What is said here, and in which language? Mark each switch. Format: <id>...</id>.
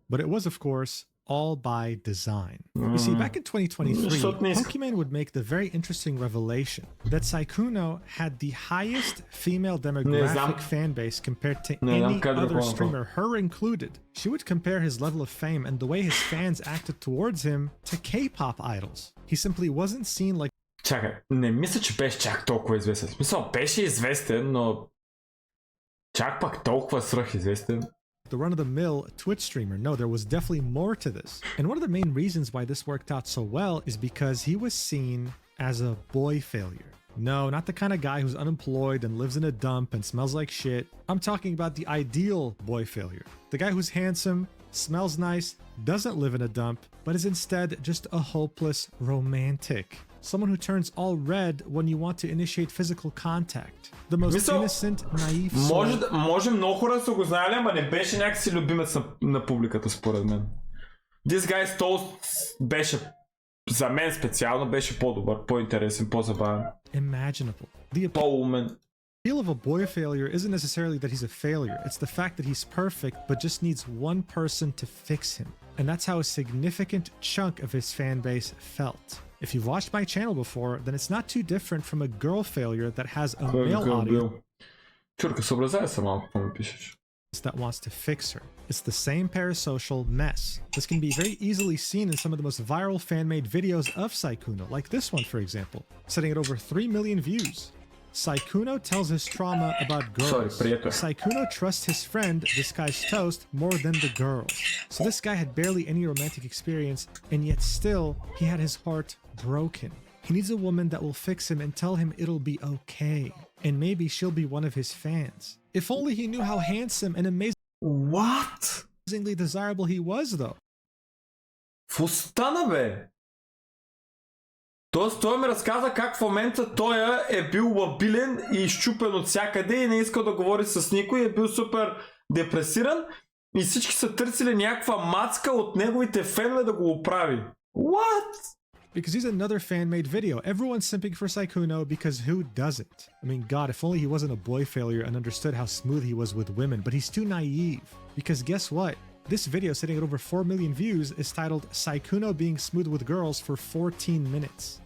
<en>But it was, of course, all by design. You see, back in 2023, Pokemon would make the very interesting revelation that Sykkuno had the highest female demographic fan base compared to any other streamer, her included. She would compare his level of fame and the way his fans acted towards him to K-pop idols. He simply wasn't seen like...</en> <bg>Чакай, не мисля, че беше чак толкова известен. В смисъл, беше известен, но чак пак толкова свръхизвестен.</bg> <en>The run-of-the-mill Twitch streamer. No, there was definitely more to this. And one of the main reasons why this worked out so well is because he was seen as a boy failure. No, not the kind of guy who's unemployed and lives in a dump and smells like shit. I'm talking about the ideal boy failure. The guy who's handsome, smells nice, doesn't live in a dump, but is instead just a hopeless romantic. Someone who turns all red when you want to initiate physical contact. The most innocent, naive soul.</en> <bg>Може много хора са го знаели, ама не беше някакси любимец на публиката според мен.</bg> <en>This guy's toast</en> <bg>беше, за мен специално, беше по-добър, по-интересен, по-забавен.</bg> <en>Imaginable.</en> <bg>По-умен.</bg> <en>The appeal of a boy failure isn't necessarily that he's a failure. It's the fact that he's perfect, but just needs one person to fix him. And that's how a significant chunk of his fan base felt. If you've watched my channel before, then it's not too different from a girl failure that has a male audience that wants to fix her. It's the same parasocial mess. This can be very easily seen in some of the most viral fan-made videos of Sykkuno, like this one for example, setting at over 3 million views. Sykkuno tells his trauma about girls. Sykkuno trusts his friend, this guy's toast, more than the girls. So this guy had barely any romantic experience, and yet still, he had his heart broken. He needs a woman that will fix him and tell him it'll be okay. And maybe she'll be one of his fans. If only he knew how handsome and amazingly desirable he was, though.</en> <bg>Фустана, бе! Тоест той ми разказа как в момента той е бил лабилен и изчупен от всякъде и не искал да говори с никой, е бил супер депресиран и всички са търсили някаква мацка от неговите фенове да го оправи.</bg> <en>What? Because he's another fan-made video. Everyone's simping for Sykkuno because who doesn't? I mean, God, if only he wasn't a boy failure and understood how smooth he was with women, but he's too naive. Because guess what? This video, sitting at over 4 million views, is titled Sykkuno being smooth with girls for 14 minutes.</en>